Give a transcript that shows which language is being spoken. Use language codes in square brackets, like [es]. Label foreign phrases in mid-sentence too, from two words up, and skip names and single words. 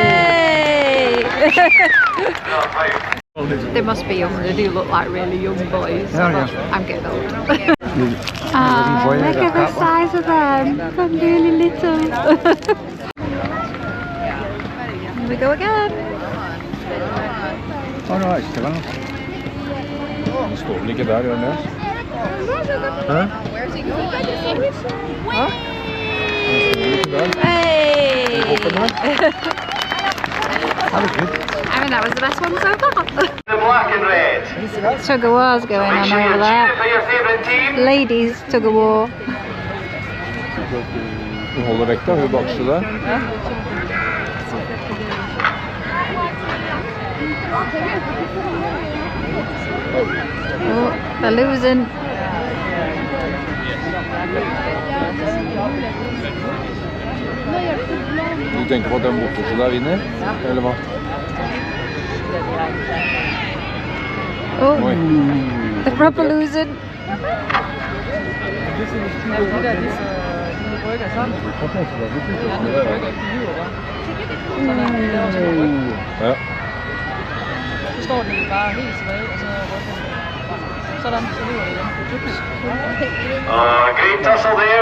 [en] Yay! They must be young. They do look like really young boys. Yeah, yeah. I'm getting old. Ah, Look at the size of them. They're really little. Here we go again. Oh no, it's still on. [no] Den står vel ikke der, gjør den det? Hæ? [en] Where's he going? Hæ? Hey! That was good. I mean, that was the best one so far. The black and red. Tug of war's going Make on sure you over cheer there. for your favourite team. Ladies tug of war. [no] Hun holder vekta, hun bakste der. [en] Oh, they're losing. [no] Du tenker på at den borteste der vinner? Eller hva? [en] Oh, Oi. they're proper losing. Ja. Great tussle there.